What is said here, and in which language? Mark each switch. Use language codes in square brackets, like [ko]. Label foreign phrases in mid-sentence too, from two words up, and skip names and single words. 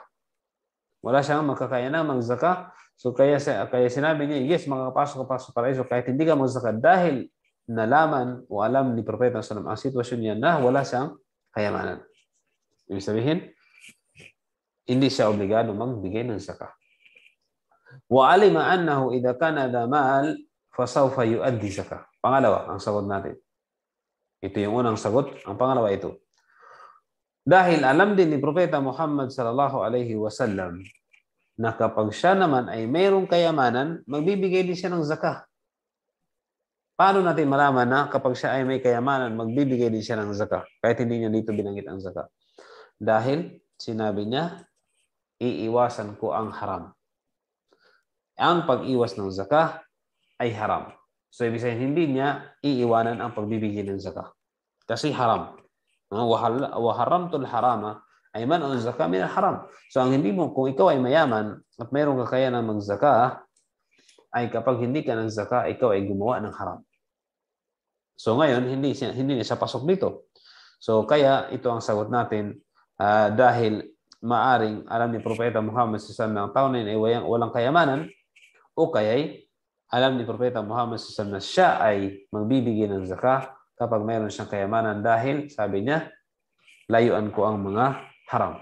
[tl] Wala siyang makakayanang mag-zakah. So kaya sinabi niya, yes, makakapasok ka sa paraiso kahit hindi ka mag-zakah dahil nalaman o alam ni Propeta sallallahu ang sitwasyon niya na wala siyang kayamanan. Ibig sabihin, hindi siya obligado magbigay ng zakah. [ar] وعلم أنه إذا كان ذا مال فسوف يؤدي الزكاة. [tl] Pangalawa, ang sagot natin. Ito yung unang sagot. Ang pangalawa ito. Dahil alam din ni Propeta Muhammad [ar] صلى الله عليه وسلم [tl] na kapag siya naman ay mayroong kayamanan, magbibigay din siya ng zakah. Paano natin malaman na kapag siya ay may kayamanan, magbibigay din siya ng zakah? Kahit hindi niya dito binanggit ang zakah. Dahil sinabi niya, iiwasan ko ang haram. Ang pag-iwas ng zakah ay haram. So ibig sabihin, hindi niya iiwanan ang pagbibigay ng zakah. Kasi haram. [ar] وحرمت الحرام أي منع الزكاة من الحرام. [tl] So ang hindi mo, kung ikaw ay mayaman at mayroong kakayanan mag-zakah, ay kapag hindi ka ng zakah, ikaw ay gumawa ng haram. So ngayon, hindi niya siya pasok dito. So kaya ito ang sagot natin dahil maaring alam ni Propeta Muhammad SAW na ang tao na ay walang kayamanan o kaya alam ni Propeta Muhammad SAW na siya ay magbibigay ng zakah kapag mayroon siyang kayamanan dahil, sabi niya, layuan ko ang mga haram.